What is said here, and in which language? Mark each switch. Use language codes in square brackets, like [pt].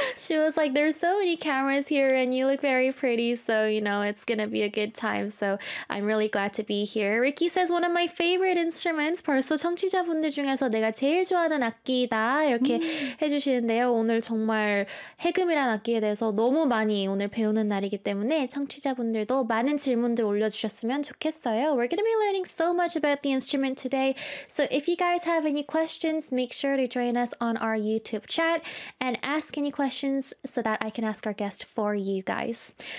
[en] She was like, there's so many cameras here and you look very pretty. So, you know, it's going to be a good time. So I'm really glad to be here. Ricky says, one of my favorite instruments. [ko] 벌써 청취자분들 중에서 내가 제일 좋아하는 악기이다. 이렇게 해주시는데요. 오늘 정말 해금이라는 악기에 대해서 너무 많이 오늘 배우는 날이기 때문에 청취자분들도 많은 질문들 올려주셨으면 좋겠어요. [en] We're going to be learning so much about the instrument today. So if you guys have any questions, make sure to join us on our YouTube chat and ask any questions so that I can ask our guest for you guys.